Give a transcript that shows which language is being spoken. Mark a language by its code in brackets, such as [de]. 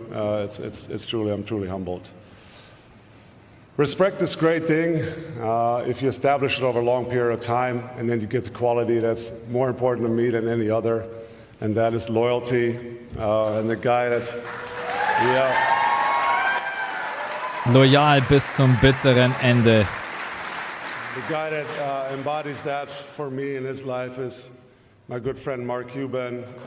[en] It's truly, I'm truly humbled. Respect is a great thing if you establish it over a long period of time, and then you get the quality that's more important to me than any other, and that is loyalty. And the guy that, [de] Loyal bis zum bitteren Ende. [en] The guy that embodies that for me in his life is my good friend Mark Cuban.